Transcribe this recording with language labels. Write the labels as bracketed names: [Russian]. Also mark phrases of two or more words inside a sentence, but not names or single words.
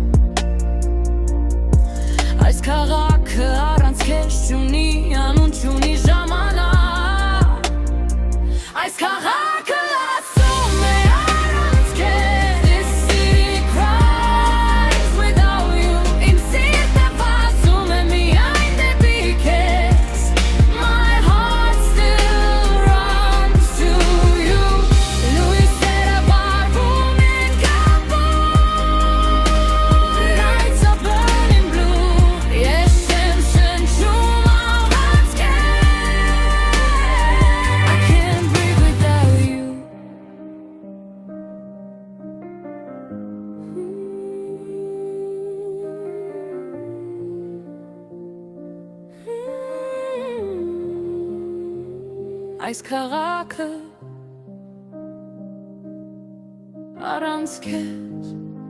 [Armenian] այս քաղաքը առանց քեզ չունի անուն, չունի ժամանակ, այս քաղաքը լացում է առանց քեզ, [English] this city cries without you, [Armenian] իմ սիրտը վազում է միայն դեպի քեզ, [English] my heart still runs to you, [Armenian] լույսերը վառվում են գարբում, [English] lights are burning blue, [Armenian] ես չեմ շնչում առանց քեզ, [English] I can't breathe without you, [Armenian] այս քաղաքը առանց քեզ